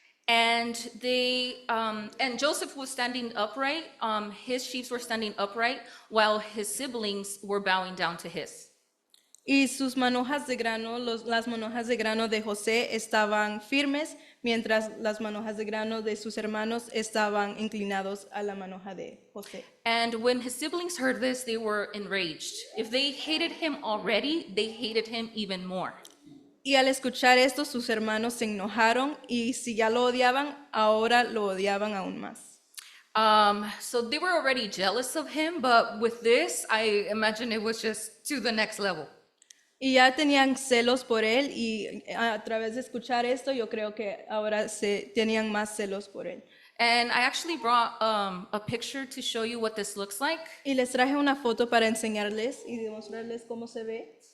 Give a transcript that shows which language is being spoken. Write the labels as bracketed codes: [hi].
[en] And and Joseph was standing upright. His sheaves were standing upright while his siblings were bowing down to his. [es] Y sus manojas de grano, las manojas de grano de José estaban firmes, mientras las manojas de grano de sus hermanos estaban inclinados a la manoja de José. [en] And when his siblings heard this, they were enraged. If they hated him already, they hated him even more. [es] Y al escuchar esto, sus hermanos se enojaron y si ya lo odiaban, ahora lo odiaban aún más. [en] So they were already jealous of him, but with this, I imagine it was just to the next level. [es] Y ya tenían celos por él y a través de escuchar esto, yo creo que ahora tenían más celos por él. [en] And I actually brought a picture to show you what this looks like. [es] Y les traje una foto para enseñarles y demostrarles cómo se ve.